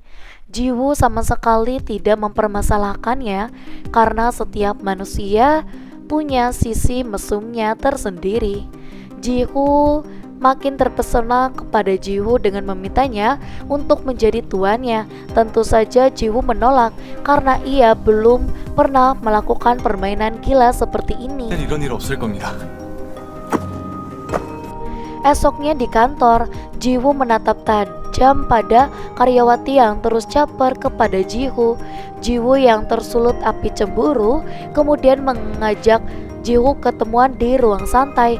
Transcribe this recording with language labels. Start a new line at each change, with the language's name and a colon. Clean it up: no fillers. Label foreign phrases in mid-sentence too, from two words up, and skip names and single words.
Indonesian: Jiwoo sama sekali tidak mempermasalahkannya karena setiap manusia punya sisi mesumnya tersendiri. Jiwoo makin terpesona kepada Jiwoo dengan memintanya untuk menjadi tuannya. Tentu saja Jiwoo menolak karena ia belum pernah melakukan permainan gila seperti ini.
Korean: 이런 일 없을 겁니다.
Indonesian: Esoknya di kantor, Jiwoo menatap tajam pada karyawati yang terus caper kepada Jiwoo. Jiwoo yang tersulut api cemburu kemudian mengajak Jiwoo ketemuan di ruang santai.